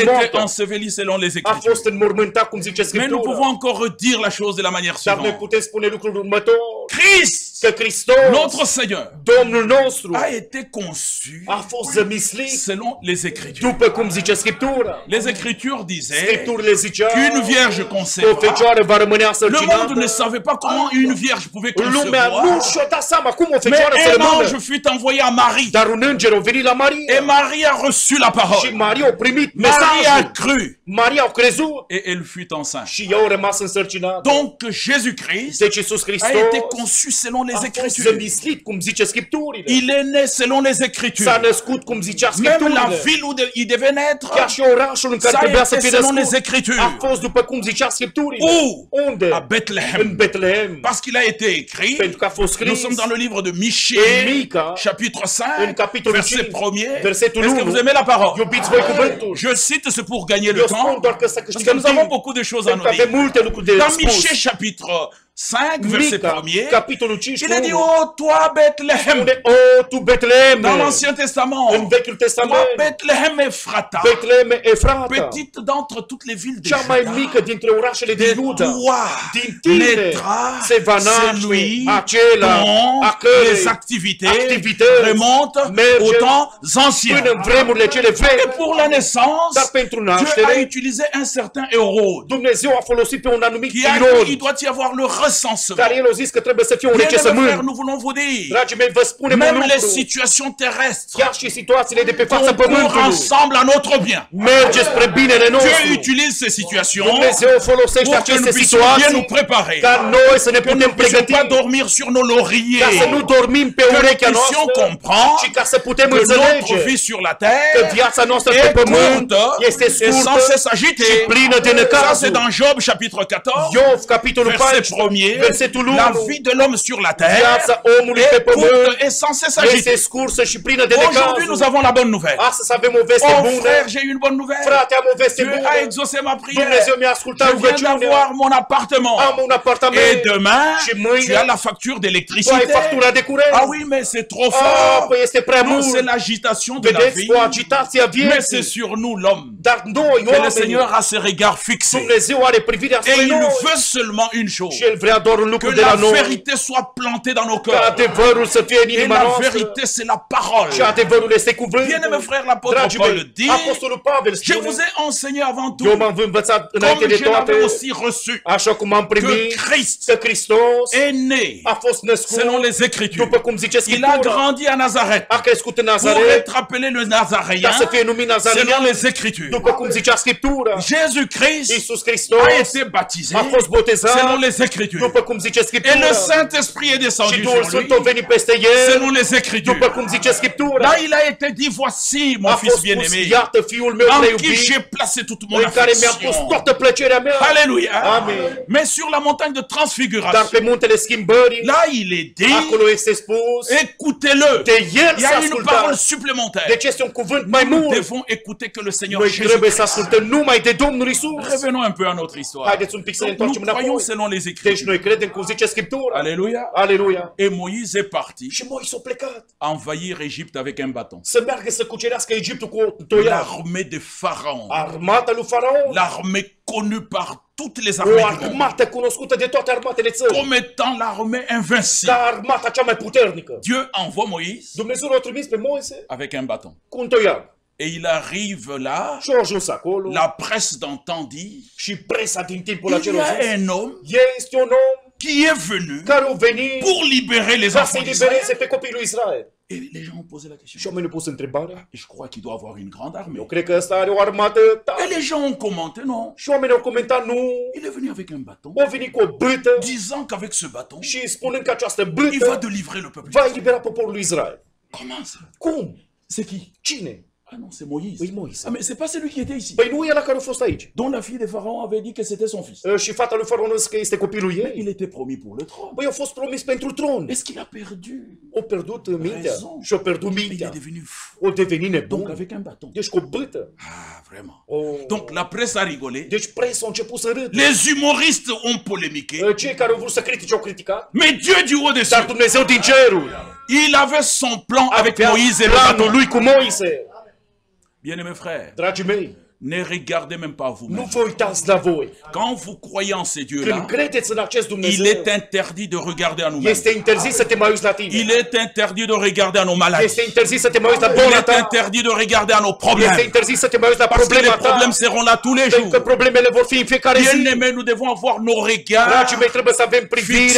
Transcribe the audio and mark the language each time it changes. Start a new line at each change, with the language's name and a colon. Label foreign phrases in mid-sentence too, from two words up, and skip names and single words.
Romanian: început cu
French: été
Romanian: moartea.
French: enseveli selon les
Romanian: A
French: Écritures.
Romanian: fost înmormântat, cum zice
French: Mais nous
Romanian: Scriptura.
French: pouvons encore redire la chose de la manière
Romanian: Dar noi
French: suivante.
Romanian: putem spune lucrul următor,
French: Christ,
Romanian: că Hristos,
French: notre Seigneur,
Romanian: Domnul nostru,
French: a été conçu
Romanian: a fost zămislit
French: selon les Écritures.
Romanian: după cum zice Scriptura.
French: Les Écritures disaient
Romanian: Scripturile ziceau
French: qu'une vierge
Romanian: că o
French: concevra.
Romanian: fecioară va rămâne
French: Le monde ne
Romanian: însărcinată.
French: savait pas comment une vierge pouvait
Romanian: Lumea nu
French: concevoir.
Romanian: și-o dat seama cum o
French: Mais
Romanian: fecioară să
French: un ange
Romanian: rămână.
French: fut envoyé à Marie.
Romanian: Dar un înger a venit la
French: Et
Romanian: Maria
French: Marie a reçu la
Romanian: și
French: parole.
Romanian: Maria a primit
French: Marie a
Romanian: mesajul.
French: cru.
Romanian: Maria a crezut
French: Et elle fut enceinte.
Romanian: și ea a rămas însărcinată.
French: Donc Jésus-Christ
Romanian: Deci Iisus
French: a
Romanian: Hristos
French: été conçu selon les
Romanian: a fost
French: Écritures.
Romanian: zămislit, cum zice Scripturile.
French: Il est né selon les Écritures.
Romanian: S-a născut, cum zicea
French: Même la
Romanian: Scripturile.
French: ville où il devait naître,
Romanian: Chiar și orașul în care
French: ça a
Romanian: trebuia să
French: été
Romanian: fie
French: selon les
Romanian: născut
French: Écritures.
Romanian: a fost după cum zicea Scripturile.
French: Où?
Romanian: Unde?
French: À Bethléem.
Romanian: În Betlehem.
French: Parce qu'il a été écrit,
Romanian: Pentru că a fost
French: nous
Romanian: scris
French: sommes dans le livre de
Romanian: în
French: Michée,
Romanian: Mica,
French: chapitre
Romanian: în
French: 5,
Romanian: capitolul
French: verset
Romanian: 5,
French: 1er.
Romanian: versetul
French: Est-ce que
Romanian: 1.
French: vous aimez la parole?
Romanian: Iubiți voi cuvântul.
French: Je cite, c'est pour gagner le
Romanian: Eu
French: temps,
Romanian: spun doar că să
French: parce que
Romanian: câștigăm
French: nous avons
Romanian: timp.
French: beaucoup de choses à
Romanian: Pentru
French: nous
Romanian: că avem
French: dire.
Romanian: multe lucruri de
French: Dans
Romanian: spus.
French: Michée, chapitre 5, verset
Romanian: Mica,
French: 1er,
Romanian: capitolul 5,
French: il a dit, oh, toi, Bethléem,
Romanian: unde, o, tu Betlehem,
French: dans l'Ancien Testament,
Romanian: în Vechiul
French: toi,
Romanian: Testament,
French: Bethléem Ephrata,
Romanian: Betlehem Efrata,
French: petite d'entre toutes les villes de
Romanian: cea mai
French: Juda,
Romanian: mică dintre orașele
French: de
Romanian: din Iuda,
French: toi
Romanian: din tine
French: naîtra
Romanian: se va naște
French: celui
Romanian: acela a
French: dont les
Romanian: cărei
French: activités
Romanian: activități
French: remontent
Romanian: merge
French: aux temps anciens.
Romanian: până în vremurile cele
French: Et
Romanian: vechi.
French: pour la naissance,
Romanian: Dar pentru
French: Dieu a
Romanian: naștere,
French: utilisé un certain Hérode,
Romanian: Dumnezeu a folosit pe un anumit
French: qui a dit,
Romanian: Irod,
French: il doit y avoir le recensement.
Romanian: dar el a zis că trebuie să fie un
French: Bien, mes frères,
Romanian: recensământ.
French: nous voulons vous dire,
Romanian: Dragii mei, vă spunem un
French: même les
Romanian: lucru,
French: situations terrestres
Romanian: chiar și situațiile de pe fața
French: concourent
Romanian: pământului
French: ensemble à notre bien.
Romanian: merge spre binele
French: Dieu
Romanian: nostru.
French: utilise ces situations
Romanian: Dumnezeu folosește
French: pour que nous
Romanian: aceste
French: puissions bien
Romanian: situații
French: nous préparer,
Romanian: ca noi să ne
French: que nous
Romanian: putem
French: ne puissions
Romanian: pregăti,
French: pas dormir sur nos
Romanian: ca să
French: lauriers,
Romanian: nu dormim pe
French: que nous
Romanian: urechea
French: puissions
Romanian: noastră
French: comprendre
Romanian: și ca să putem
French: que notre
Romanian: înțelege
French: vie sur la
Romanian: că
French: terre
Romanian: viața noastră pe
French: est
Romanian: pământ
French: courte
Romanian: este
French: et
Romanian: scurtă
French: censée
Romanian: și
French: s'agiter.
Romanian: plină de
French: Ça, c'est
Romanian: necazuri.
French: dans Job, chapitre 14,
Romanian: Iov, capitolul
French: verset
Romanian: 14,
French: 1er.
Romanian: versetul 1.
French: La vie de l'homme sur la terre
Romanian: Viața omului pe
French: est
Romanian: pământ
French: courte et censée
Romanian: este
French: s'agiter.
Romanian: scursă și plină de
French: Aujourd'hui, nous
Romanian: necazuri.
French: avons la bonne nouvelle.
Romanian: Astăzi avem o veste
French: Oh
Romanian: bună.
French: frère, j'ai une bonne nouvelle.
Romanian: Frate, am o veste
French: Dieu
Romanian: bună.
French: a exaucé ma prière.
Romanian: Dumnezeu mi-a ascultat
French: Je viens
Romanian: rugăciunea.
French: d'avoir mon appartement.
Romanian: Am un apartament.
French: Et demain,
Romanian: Și mâine
French: tu as la facture
Romanian: tu ai
French: d'électricité.
Romanian: factura de curent.
French: Ah oui, mais c'est trop
Romanian: Ah,
French: fort.
Romanian: păi este prea
French: Non,
Romanian: mult.
French: c'est l'agitation de la
Romanian: Vedeți,
French: vie.
Romanian: o agitație a
French: Mais c'est
Romanian: vieții.
French: sur nous, l'homme,
Romanian: Dar noi,
French: que le
Romanian: oamenii,
French: Seigneur a ses regards fixés.
Romanian: Dumnezeu are privirea
French: Et
Romanian: spre
French: il
Romanian: noi.
French: veut seulement une chose.
Romanian: Și El vrea doar un
French: Que
Romanian: lucru de
French: la
Romanian: la noi.
French: vérité soit plantée dans nos
Romanian: Ca
French: cœurs.
Romanian: adevărul să fie în
French: Et
Romanian: inima
French: la
Romanian: noastră.
French: vérité, c'est la parole.
Romanian: Și adevărul este cuvântul.
French: Bien-aimés frères, l'apôtre
Romanian: Dragii
French: Paul
Romanian: mei,
French: dit,
Romanian: Apostolul Pavel
French: je
Romanian: spune,
French: vous ai enseigné avant
Romanian: eu
French: tout,
Romanian: m-am învățat înainte
French: comme
Romanian: de
French: je
Romanian: toate,
French: l'avais aussi reçu,
Romanian: așa cum am
French: que
Romanian: primit,
French: Christ
Romanian: că Hristos
French: est né
Romanian: a fost născut,
French: selon les Écritures.
Romanian: după cum zice
French: Il a
Romanian: Scriptura,
French: grandi à Nazareth
Romanian: a crescut în
French: pour
Romanian: Nazaret,
French: être appelé le
Romanian: ca
French: Nazaréen
Romanian: să fie numit
French: selon
Romanian: Nazarean,
French: les Écritures.
Romanian: după cum zicea Scriptura.
French: Jésus-Christ
Romanian: Iisus Hristos
French: a été baptisé
Romanian: a fost botezat,
French: selon les Écritures.
Romanian: după cum zice
French: Et
Romanian: Scriptura.
French: le Saint-Esprit est
Romanian: Și
French: descendu
Romanian: Duhul
French: sur lui
Romanian: Sfânt a venit peste el,
French: selon les Écritures.
Romanian: după cum zice Scriptura.
French: Là, il a été dit, voici mon
Romanian: A
French: fils
Romanian: fost spus,
French: bien-aimé,
Romanian: iată Fiul meu
French: en
Romanian: prea
French: qui
Romanian: iubit,
French: j'ai placé toute mon
Romanian: în care mi-am pus
French: affection.
Romanian: toată plăcerea mea.
French: Alléluia.
Romanian: Amen.
French: Mais sur la montagne de
Romanian: Dar
French: transfiguration,
Romanian: pe muntele schimbării,
French: là, il est dit,
Romanian: acolo este spus,
French: écoutez-le.
Romanian: de el
French: Il y
Romanian: să
French: a une parole
Romanian: ascultați.
French: supplémentaire.
Romanian: Deci este un cuvânt mai
French: Nous
Romanian: mult.
French: devons écouter que le Seigneur
Romanian: Noi Trebuie să
French: Jésus.
Romanian: ascultăm numai de Domnul Isus.
French: Revenons un peu à notre histoire.
Romanian: Haideți un pic să ne
French: Donc, nous
Romanian: întoarcem croyons înapoi.
French: selon les
Romanian: Deci
French: Écritures.
Romanian: noi credem cum zice Scriptura.
French: Alléluia.
Romanian: Aleluia.
French: Et Moïse est parti
Romanian: Și Moise a plecat
French: envahir Égypte avec un bâton.
Romanian: să meargă să cucerească Egiptul cu o toiagă.
French: L'armée de Pharaon,
Romanian: Armata lui Faraon.
French: l'armée connue par toutes les
Romanian: O
French: armées du monde,
Romanian: armată cunoscută de toate armatele țării.
French: comme étant l'armée invincible.
Romanian: Ca armata cea mai puternică.
French: Dieu envoie Moïse
Romanian: Dumnezeu l-a trimis pe Moise
French: avec un bâton.
Romanian: cu un toiag.
French: Et il arrive là,
Romanian: Și a ajuns acolo.
French: la presse d'antan dit,
Romanian: Și presa din timpul
French: il y
Romanian: acelor
French: a
Romanian: zis.
French: un homme
Romanian: Este un om
French: qui est venu
Romanian: care a venit
French: pour libérer les
Romanian: ca
French: enfants
Romanian: să-i
French: d'Israël.
Romanian: libereze pe copiii lui Israel.
French: Et les gens ont posé la question.
Romanian: Și oamenii au pus întrebarea.
French: Et je crois qu'il doit avoir une grande armée.
Romanian: Eu cred că ăsta are o armată
French: Et
Romanian: tare.
French: les gens ont commenté, non.
Romanian: Și oamenii au comentat, nu,
French: Il est venu avec un bâton,
Romanian: a venit cu o bâtă
French: disant qu'avec ce bâton,
Romanian: și spunând că această
French: il va
Romanian: bâtă
French: délivrer le peuple.
Romanian: va elibera poporul lui Israel.
French: Comment ça?
Romanian: Cum?
French: C'est qui?
Romanian: Cine?
French: Ah non, c'est Moïse. Oui, Moïse. Ah mais c'est pas celui qui était ici.
Romanian: Păi nu e ăla care a fost aici.
French: Dont la fille de Pharaon avait dit que c'était son fils.
Romanian: Și fata lui Faraon a zis că este copilul ei.
French: Il était promis pour le trône.
Romanian: Păi a fost promis pentru tron.
French: Est-ce qu'il a perdu?
Romanian: O pierdut mintea.
French: Raison.
Romanian: Și a pierdut
French: Il est
Romanian: mintea.
French: devenu fou.
Romanian: O devenit
French: Donc
Romanian: nebun.
French: avec un bâton.
Romanian: Deci cu o bâtă.
French: Ah, vraiment.
Romanian: Oh.
French: Donc la presse a rigolé.
Romanian: Deci presa a început să râdă.
French: Les humoristes ont polémiqué.
Romanian: Cei care au vrut să critique au criticat.
French: Mais Dieu du haut des
Romanian: Dar
French: cieux,
Romanian: Dumnezeu din cerul
French: il avait son plan avec
Romanian: avea
French: Moïse et le
Romanian: planul
French: bâton.
Romanian: lui cu Moise.
French: Bien-aimés frères,
Romanian: Dragii mei,
French: ne regardez même pas
Romanian: nu
French: vous-même.
Romanian: vă uitați la voi.
French: Quand vous croyez en ces
Romanian: Când
French: dieux-là,
Romanian: credeți în acest
French: il
Romanian: Dumnezeu,
French: est interdit de regarder à nous-mêmes.
Romanian: este interzis să te mai uiți la tine.
French: Il est interdit de regarder à nos maladies.
Romanian: Este interzis să te mai uiți la
French: Il
Romanian: boala
French: est
Romanian: ta.
French: interdit de regarder à nos
Romanian: Este
French: problèmes.
Romanian: interzis să te mai uiți la
French: Parce que les
Romanian: problema ta.
French: problèmes seront là tous les
Romanian: Pentru
French: jours.
Romanian: că problemele vor fi în fiecare zi.
French: Bien-aimés, nous devons avoir nos regards
Romanian: Dragii mei, trebuie să avem privirea